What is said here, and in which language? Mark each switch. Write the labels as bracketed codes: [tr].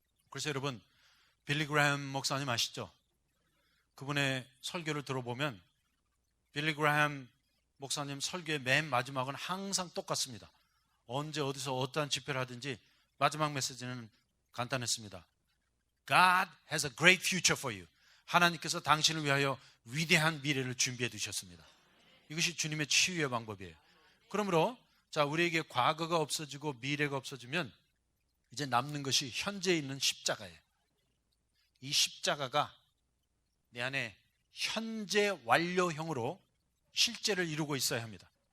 [ko] 그래서 여러분, 빌리 그레이엄 목사님 아시죠? 그분의 설교를 들어보면 빌리 그레이엄 목사님 설교의 맨 마지막은 항상 똑같습니다. 언제 어디서 어떠한 집회를 하든지 마지막 메시지는 간단했습니다. [en] God has a great future for you. [ko] 하나님께서 당신을 위하여 위대한 미래를 준비해 두셨습니다. 이것이 주님의 치유의 방법이에요. 그러므로 자, 우리에게 과거가 없어지고 미래가 없어지면 이제 남는 것이 현재에 있는 십자가예요. 이 십자가가 내 안에 현재 완료형으로 실제를 이루고 있어야 합니다.